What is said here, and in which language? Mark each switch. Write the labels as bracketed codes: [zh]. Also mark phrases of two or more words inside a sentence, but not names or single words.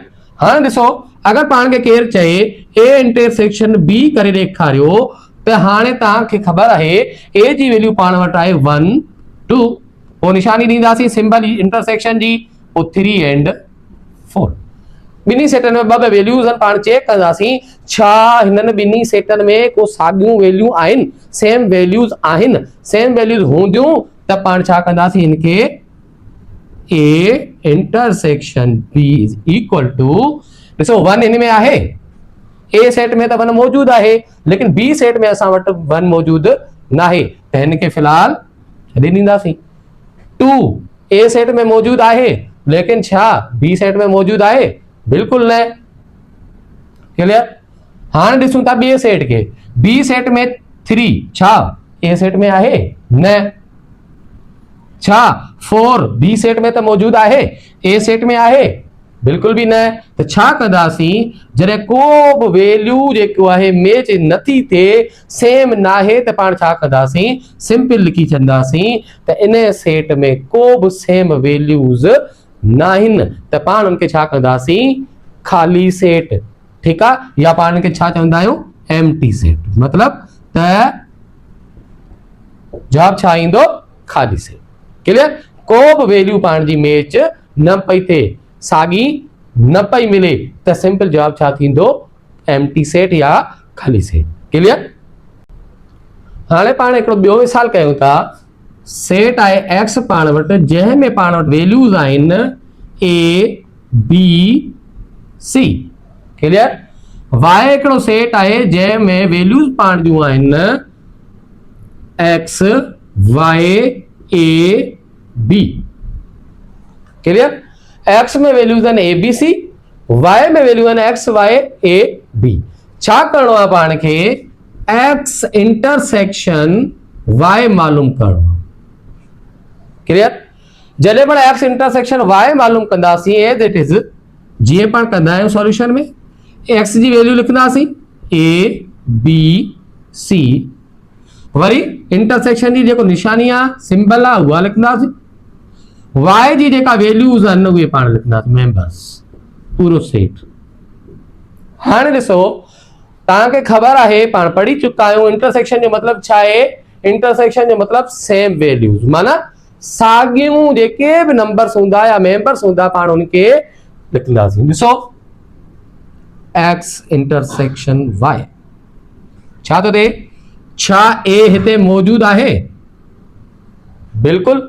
[sd] हाँ ॾिसो अगर पाण खे केर चए [en] A intersection B [sd] करे ॾेखारियो त हाणे तव्हांखे ख़बर आहे ए जी वैल्यू पाण वटि आहे 1 2, पोइ निशानी ॾींदासीं सिंबल इंटरसेक्शन जी, पोइ [en] 3 and 4. [sd] ॿिन्ही सेटन में ॿ वैल्यूज़ आहिनि, पाण चेक कंदासीं छा हिननि ॿिन्ही सेटन में को साॻियूं वैल्यू आहिनि, [en] same values [sd] आहिनि। [en] same values [sd] हूंदियूं त पाण छा कंदासीं हिनखे [en] A intersection B is equal to, [sd] ॾिसो 1 हिन में आहे, [en] A set [sd] में त 1 मौजूद आहे लेकिन [en] B set [sd] में असां वटि 1 मौजूद न आहे त हिनखे फिलहाल छॾे ॾींदासीं। 2 [en] A set [sd] में मौजूद आहे लेकिन छा [en] B set [sd] में मौजूद आहे, बिल्कुल न, क्लियर। हाणे ॾिसूं था [en] B set [sd] के, [en] B set [sd] में 3 छा [en] A set [sd] में आहे न, छा 4 [en] B set [sd] में तो मौजूद आहे [en] A set [sd] में आहे, बिल्कुल भी न। तो छा कंदासीं जॾहिं को बि वैल्यू जेको आहे मैच नथी थिए, सेम ना है, तो पाण छा कंदासीं सिंपल लिखी छॾंदासीं त इन सेट में को बि सेम वैल्यूज़ नाहिन त पाण उनके छा कंदासीं खाली सेट, ठीक है। या पाण इनके छा चवंदा आहियूं [en] empty set, [sd] मतलब त जवाब छा ईंदो खाली सेट, क्लियर। को भी वैल्यू पाण जी मैच न पई थे, सागी न पई मिले त सिंपल जवाब छा थींदो [en] empty set [sd] या खाली सेट, क्लियर। हाणे पाण हिकिड़ो ॿियो मिसाल कयूं था। सेट आहे एक्स पाण वटि जंहिंमें पाण वटि वैल्यूज़ आहिनि ए बी सी, क्लियर। वाई हिकिड़ो सेट आहे जंहिंमें वैल्यूज़ पाण जूं आहिनि एक्स वाई ए बी, क्लियर। एक्स में वैल्यूज़ आहिनि ए बी सी, वाई में वैल्यू आहिनि एक्स वाई ए बी। छा करणो आहे पाण खे [en] X intersection Y [sd] मालूम करणो आहे, क्लियर। जॾहिं पाण [en] X intersection Y [sd] मालूम कंदासीं [en] as it is, [sd] जीअं पाण कंदा आहियूं सॉल्यूशन में, एक्स जी वैल्यू लिखंदासीं ए बी सी, वरी इंटरसेक्शन जी जेको निशानी आहे सिंबल आहे उहा लिखंदासीं, वाई जी जेका वैल्यूज़ आहिनि उहे पाण लिखंदासीं मेंबर्स, पूरो सेट। हाणे ॾिसो तव्हांखे ख़बर आहे पाण पढ़ी चुका आहियूं इंटरसेक्शन जो मतलब छा आहे। इंटरसेक्शन जो मतलब [en] same values, [sd] माना साॻियूं जेके भी नंबर्स हूंदा या मेंबर्स हूंदा पाण उनके लिखंदासीं। ॾिसो [en] X intersection Y [sd] छा थो थिए, छा ए हिते मौजूद आहे, बिल्कुल।